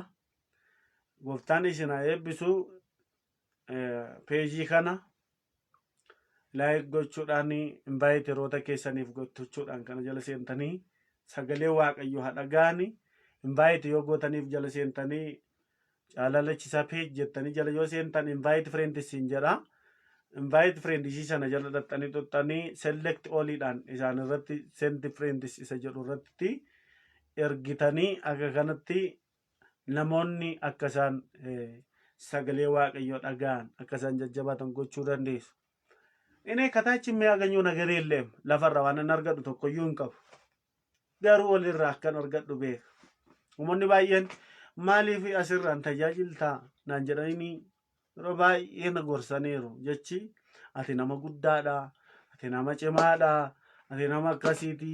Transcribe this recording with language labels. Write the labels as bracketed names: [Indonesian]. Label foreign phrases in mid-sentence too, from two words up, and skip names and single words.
[Oromo] Gooftaan isin haa eebbisu. Peejii kana laayik gochuudhaan invite yeroota keessaniif gochuudhaan kana jala seentanii sagalee waaqayyoo haa dhaga'ani. Invite yoo gootaniif jala seentanii jaalalachisaa peej jettanii jala yoo seentan [English] invite friends [Oromo] hin jedha. [English] Invite friends [Oromo] sana jala dhaxxanii tuttanii select oliidhaan isaan irratti [English] send friends [Oromo] isa jedhu irratti ergitanii akka kanatti namoonni akka isaan sagalee waaqayyoo dhaga'an akka isaan jajjabaatan gochuu dandeessu. Inni kataachi [Amharic] የሚያገኘው ነገር የለም [Oromo] lafarra waan hin argadhu tokkoyyuu hin qabu. Garuu walirraa akkan argadhu beeka. Uummanni baay'een maaliif asirraan tajaajiltaa naan jedhanii yeroo baay'ee na gorsaniiru jechi ati nama guddaadha, ati nama cimaadha, ati nama akkasiiti.